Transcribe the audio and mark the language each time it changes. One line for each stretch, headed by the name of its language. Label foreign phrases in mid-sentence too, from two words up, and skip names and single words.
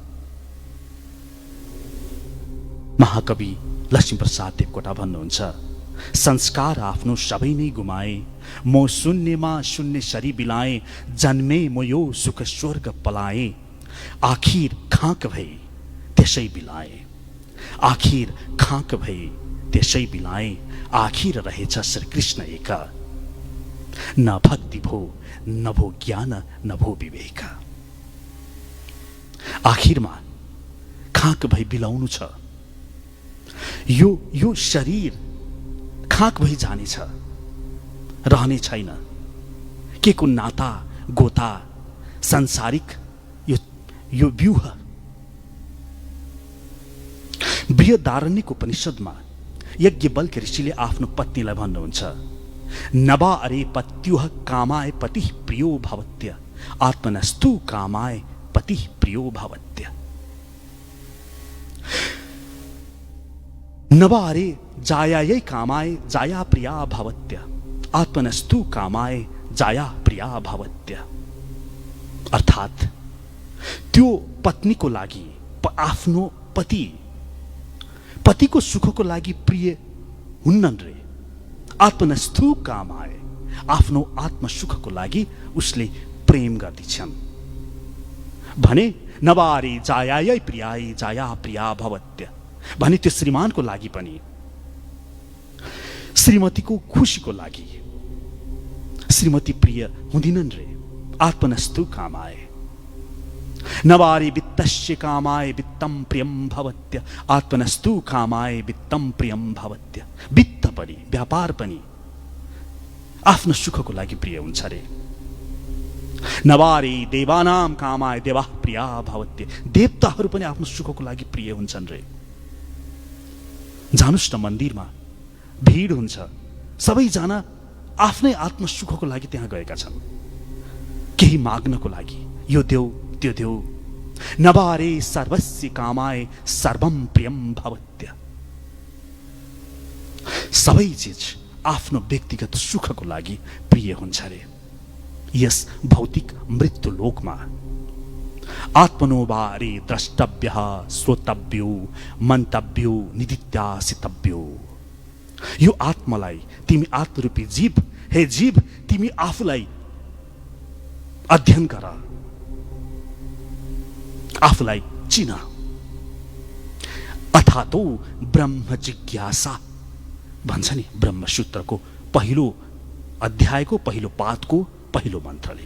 Nepali: महाकवि लक्ष्मीप्रसाद देवकोटा भन्नुहुन्छ, संस्कार आफ्नो सबै नै गुमाए, म शून्यमा शून्य सरी बिलाए। जन्मे म यो सुख स्वर्ग पलाए, आखिर खाँक भई त्यसै बिलाए। आखिर खाँक भई त्यसै बिलाए। आखिर रहेछ श्री कृष्ण एक, न भक्ति भो न भो ज्ञान न भो विवेक। आखिरमा खाँक भई बिलाउनु छ। यो शरीर खाँक भई जानेछ, रहने छैन। के को नाता गोता सांसारिक यो व्यूह। बृहदारण्यक उपनिषदमा यज्ञवल्क्य ऋषिले आफ्नो पत्नीलाई भन्नुहुन्छ,
Sanskrit: नवा अरे पत्युह कामाय पतिः प्रियो भवत्य, आत्मनस्तु कामाय पतिः प्रियो भवत्य। नवा अरे जायायै कामाय जाया प्रिया भवत्य, आत्मनस्तु कामाय जाया प्रिया भवत्य।
Nepali: अर्थात त्यो पत्नीको लागि आफ्नो पतिको सुखको लागि प्रिय हुन्नन् रे।
Sanskrit: आत्मनस्तु कामाय,
Nepali: आफ्नो आत्म सुखको लागि उसले प्रेम गर्दछन् भने
Sanskrit: नवारे जायायै प्रियाय जाया प्रिया भवत्य
Nepali: भने त्यो श्रीमानको लागि पनि, श्रीमतीको खुशीको लागि श्रीमती प्रिय हुँदिनन् रे।
Sanskrit: आत्मनस्तु कामाय। नवारे वित्तस्य कामाय वित्तं प्रियं भवत्य, आत्मनस्तु कामाय वित्तं प्रियं भवत्य।
Nepali: वित्त पनि व्यापार पनि आफ्नो सुखको लागि प्रिय हुन्छ रे।
Sanskrit: नवारे देवानाम कामाय देवा प्रिया भवत्य।
Nepali: देवताहरू पनि आफ्नो सुखको लागि प्रिय हुन्छन् रे। जानुस् न मन्दिरमा भिड हुन्छ, सबैजना आफ्नै आत्म सुखको लागि त्यहाँ गएका छन्, केही माग्नको लागि, यो देऊ त्यो देऊ।
Sanskrit: नवारे सर्वस्य कामाय सर्वम प्रियम भवत्य।
Nepali: सबै चिज आफ्नो व्यक्तिगत सुखको लागि प्रिय हुन्छ रे।
Sanskrit: यस भौतिक मृत्यु लोकमा आत्मनोबारे द्रष्टव्यः श्रोतव्यो मन्तव्यो निदित्यासितव्यो।
Nepali: यो आत्मालाई तिमी आत्मरूपी जीव, हे जीव तिमी आफूलाई अध्ययन गर, आफूलाई चिन।
Sanskrit: अथातो ब्रह्म जिज्ञासा
Nepali: भन्छ नि ब्रह्मसूत्रको पहिलो अध्यायको पहिलो पादको पहिलो मन्त्रले।